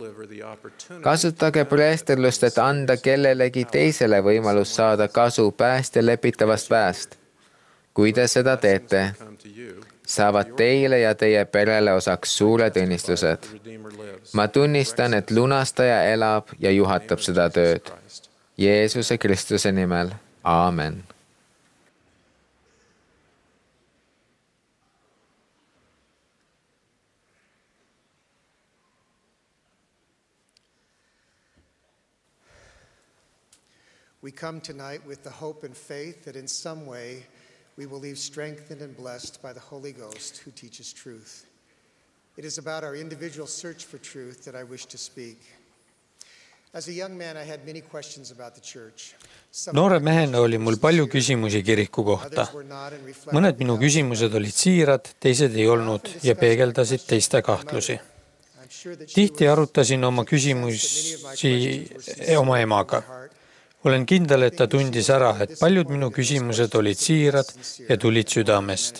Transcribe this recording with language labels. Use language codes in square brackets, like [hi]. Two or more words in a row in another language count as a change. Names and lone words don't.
[et] Kasutage preesterlust, et anda kellelegi teisele võimalus saada kasu päästja lepitavast väest. Kui te seda teete, saavad teile ja teie perele osaks suured õnnistused. Ma tunnistan, et lunastaja elab ja juhatab seda tööd. Jeesuse Kristuse nimel. Aamen. [en] We come tonight with the hope and faith that in some way we will leave strengthened and blessed by the Holy Ghost who teaches truth. It is about our individual search for truth that I wish to speak. As a young man, I had many questions about the church. [et] Noore mehena oli mul palju küsimusi kiriku kohta. Mõned minu küsimused olid siirad, teised ei olnud ja peegeldasid teiste kahtlusi. Tihti arutasin oma küsimusi oma emaga. Olen kindel, et ta tundis ära, et paljud minu küsimused olid siirad ja tulid südamest.